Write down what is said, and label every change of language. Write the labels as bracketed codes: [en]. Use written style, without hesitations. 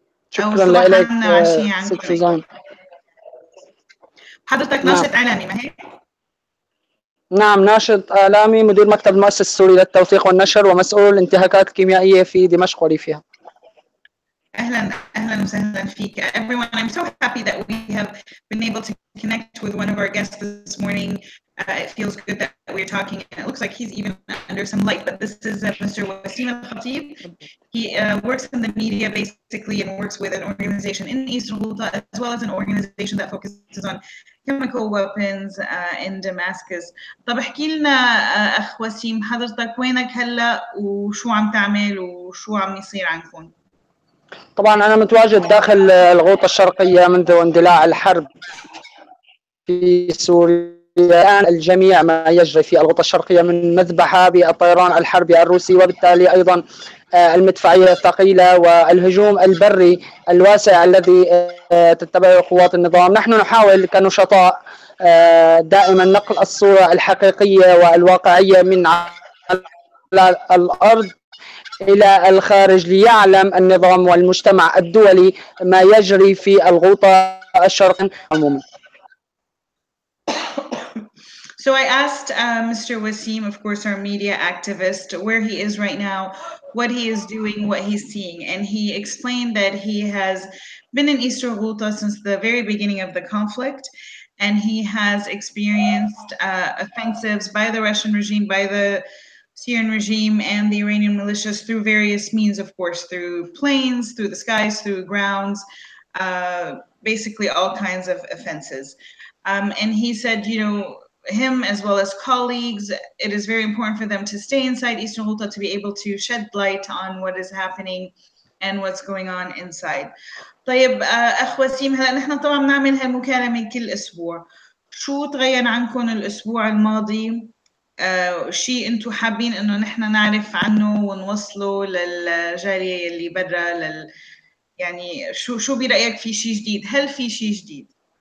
[ar] شكرا لك ست سوزان. حضرتك ناشط إعلامي ما هيك؟ نعم ناشط إعلامي، مدير مكتب المؤسسة السوري للتوثيق والنشر، ومسؤول الانتهاكات الكيميائية في دمشق وريفها. أهلا وسهلا فيك. [en] Everyone, I'm so happy that we have been able to connect with one of our guests this morning. It feels good that we're talking, and it looks like he's even under some light, but this is Mr. Wasim Al-Khatib. He works in the media basically and works with an organization in East Ghouta as well as an organization that focuses on chemical weapons in Damascus. [ar] طب احكي لنا أخ وسيم، حضرتك وينك هلا وشو عم تعمل وشو عم يصير عندكم؟ طبعا أنا متواجد داخل الغوطة الشرقية منذ اندلاع الحرب في سوريا. الآن الجميع ما يجري في الغوطة الشرقية من مذبحة بالطيران الحربي الروسي، وبالتالي أيضا المدفعية الثقيلة والهجوم البري الواسع الذي تتبعه قوات النظام. نحن نحاول كنشطاء دائما نقل الصورة الحقيقية والواقعية من على الأرض إلى الخارج ليعلم النظام والمجتمع الدولي ما يجري في الغوطة الشرقية عموما. [en] So I asked Mr. Wasim, of course, our media activist, where he is right now, what he is doing, what he's seeing. And he explained that he has been in East Ghouta since the very beginning of the conflict. And he has experienced offensives by the Russian regime, by the Syrian regime and the Iranian militias through various means, of course, through planes, through the skies, through grounds, basically all kinds of offenses. And he said, you know, him as well as colleagues, it is very important for them to stay inside Eastern Ghouta to be able to shed light on what is happening and what's going on inside. [ar] طيب أخ وسيم، هلا نحن طبعا بنعمل هالمكالمة كل أسبوع. شو تغير عنكم الأسبوع الماضي؟ شيء أنتم حابين إنه نحن نعرف عنه ونوصله للجالية اللي برا يعني شو برأيك في شيء جديد؟ هل في شيء جديد؟